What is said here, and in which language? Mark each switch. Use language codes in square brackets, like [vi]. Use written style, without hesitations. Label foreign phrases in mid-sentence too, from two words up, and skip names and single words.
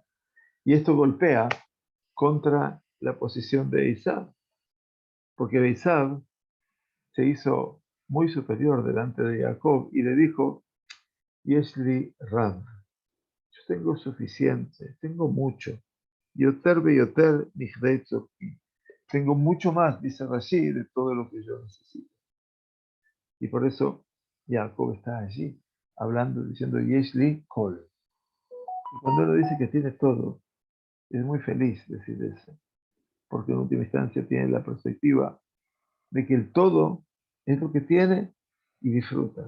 [es] Y esto golpea contra la posición de Isaac, porque Isaac se hizo muy superior delante de Jacob y le dijo, [he] יש לי רב, [es] yo tengo suficiente, tengo mucho. [he] יותר ביותר מהדי צרכי. [es] Tengo mucho más, dice Rashi, de todo lo que yo necesito. Y por eso Jacob está allí, hablando, diciendo [he] יש לי כל. [es] Y cuando uno dice que tiene todo, es muy feliz decir eso, porque en última instancia tiene la perspectiva de que el todo es lo que tiene y disfruta.